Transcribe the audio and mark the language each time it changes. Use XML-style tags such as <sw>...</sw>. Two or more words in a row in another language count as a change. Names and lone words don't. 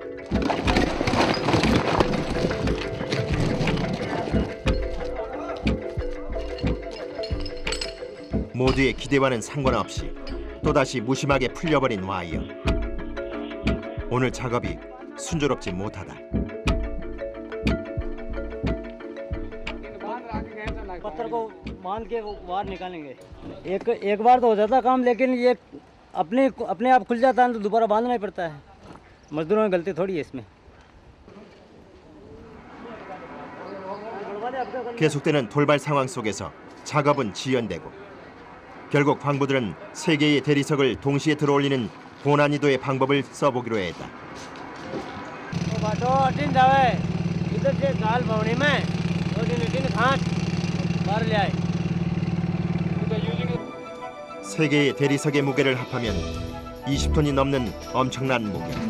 <ko>모두의 기대와는 상관없이 또다시 무심하게 풀려버린 와이어. 오늘 작업이 순조롭지 못하다.</ko> <hi>पत्थर को बांध के वो बाहर निकालेंगे एक बार तो हो जाता काम लेकिन ये अपने आप खुल जाता है तो दोबारा बांधना ही पड़ता है मजदूरों की गलती थोड़ी है इसमें</hi> <ko>계속되는 돌발 상황 속에서 작업은 지연되고 결국 광부들은 세 개의 대리석을 동시에 들어올리는 고난이도의 방법을 써보기로 했다. 세 개의 대리석의 무게를 합하면 20톤이 넘는 엄청난 무게.</ko>